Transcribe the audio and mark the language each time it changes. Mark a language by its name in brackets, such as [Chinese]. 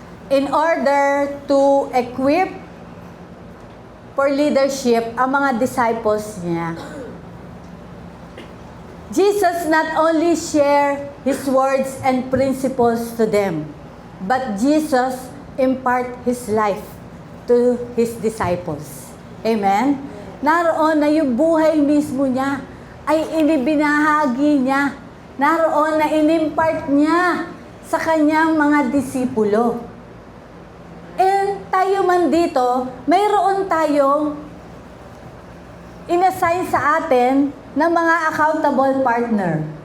[English] In order to equip for leadership [Filipino] ang mga [English] disciples niya. Jesus not only shared His words and principles to them, but Jesus impart His life to His disciples. Amen? [Filipino] Naroon na yung buhay mismo niya ay inibinahagi niya. Naroon na inimpart niya sa kanyang mga disipulo. And tayo man dito, mayroon tayong inassign sa atin ng mga accountable partner.